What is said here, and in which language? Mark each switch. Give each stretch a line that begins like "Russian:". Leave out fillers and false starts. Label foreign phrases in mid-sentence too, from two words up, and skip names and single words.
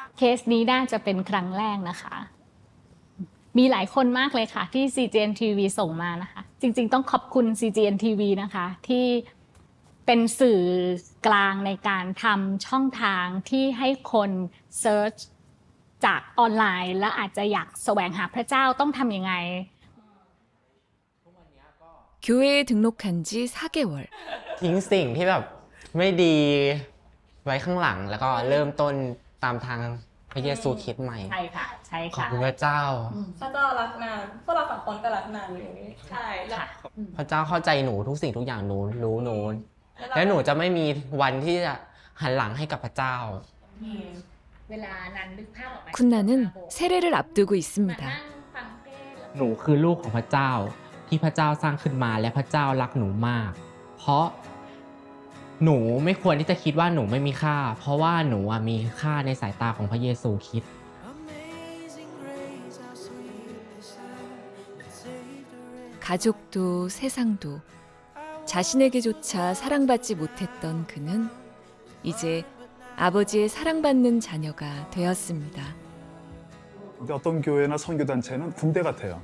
Thai: เคสนี้น่าจะเป็นครั้งแรกนะคะ มีหลายคนมากเลยค่ะที่ CGN TV ส่งมานะคะ จริงๆต้องขอบคุณ CGN TV นะคะที่เป็นสื่อกลางในการทำช่องทางที่ให้คนเซิร์ชจากออนไลน์แล้วอาจจะอยากแสวงหาพระเจ้าต้องทำยังไง
Korean: 교회에 등록한 지 4개월.
Thai: ทิ้งสิ่งที่แบบไม่ดีไว้ข้างหลังแล้วก็เริ่มต้นตามทางพระเยซูคริสต์ใหม่ ใช่ค่ะ ใช่ ขอบ ค่ะ คุณพระเจ้า พระเจ้ารักนานพวกเราสองคนก็รักนานอยู่ใช่แล้ว ค่ะ พระเจ้าเข้าใจหนูทุกสิ่งทุกอย่างหนูรู้หนูและหนูจะไม่มีวันที่จะหันหลังให้กับพระเจ้า เวลานั้นนึกภาพออกไหม
Korean: 쿤나는 세례를 앞두고 있습니다.
Thai: หนูคือลูกของพระเจ้าที่พระเจ้าสร้างขึ้นมาและพระเจ้ารักหนูมาก เพราะหนูไม่ควรที่จะคิดว่าหนูไม่มีค่า เพราะว่าหนูมีค่าในสายตาของพระเยซูคริสต์
Korean: 가족도 세상도 자신에게조차 사랑받지 못했던 그는 이제 아버지의 사랑받는 자녀가 되었습니다. 근데 어떤 교회나 선교단체는 군대 같아요.